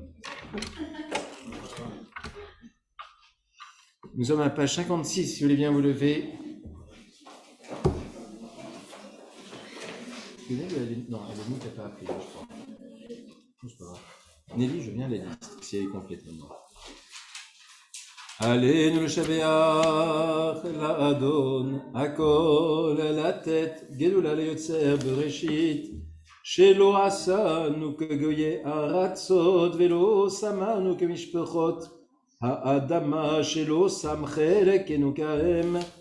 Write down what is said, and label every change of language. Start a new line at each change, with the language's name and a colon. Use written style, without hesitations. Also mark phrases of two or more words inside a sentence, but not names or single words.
French: Nous sommes à page 56, si vous voulez bien vous lever. Non, Nelly t'as pas appris, je crois. C'est pas grave. Nelly, je viens la liste, si elle est complète maintenant.
Hebrew: עלינו לשבח לאדון הכל לתת גדולה ליוצר בראשית שלא עשנו כגויי ארצות ולא שמנו כמשפחות האדמה, שלא שם חלקנו כהם